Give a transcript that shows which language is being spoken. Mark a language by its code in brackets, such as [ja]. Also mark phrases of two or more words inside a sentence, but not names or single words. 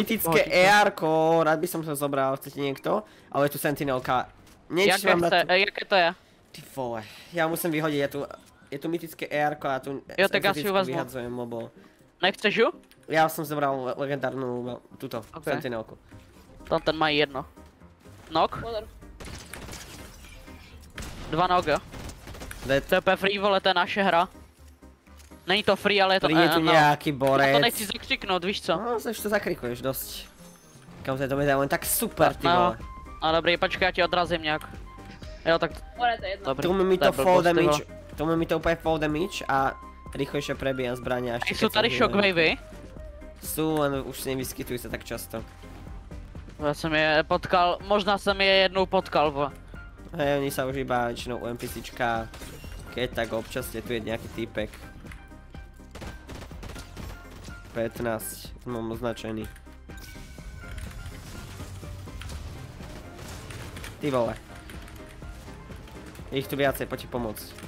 [sk] mytické ER-ko, rád by som to zobral, chcete niekto? Ale je tu sentinelka. [cs] Jaké to je? [sk] Ty vole, ja musím vyhodiť, je tu mytické ER-ko a tu [cs] Jo, tak ja si ju vezmu. [sk] vyhadzujem mobo. Nechceš ju? Ja som zobral legendárnu, túto, Okay. sentinelku. [cs] Tam ten mají jedno. Nok? Pozor. 2 nog, jo. Dead. To je úplně free, vole, to je naše hra. Není to free, ale je to... [sk] Príde tu nejaký [cs] Já [sk] borec. [cs] to nechci zakřiknout, víš co? [sk] No, už to zakrikuješ dosť. Kam to je to medailón, tak super, ty vole. [cs] No dobrý, počkej, já ti odrazím nějak. Jo, tak [sk] More, to je jedno. [cs] dobrý. [sk] Tu mi [cs] to je [sk] to fall [cs] blbost, ty [sk] damage, [cs] vole. [sk] tu mi to úplne [en] fall damage [sk] a rýchlejšie prebíjam zbrania ešte. [cs] Jsou tady shockwavy. [sk] Sú, len už nevyskytujú sa tak často. [cs] Já jsem je potkal, možná jsem je jednou potkal, vole. [sk] Hej, oni sa už iba väčšinou u NPCčka, keď tak občas je tu nejaký týpek. 15, mám označený. [cs] Ty vole. [sk] Je ich tu viacej, poďte pomôcť.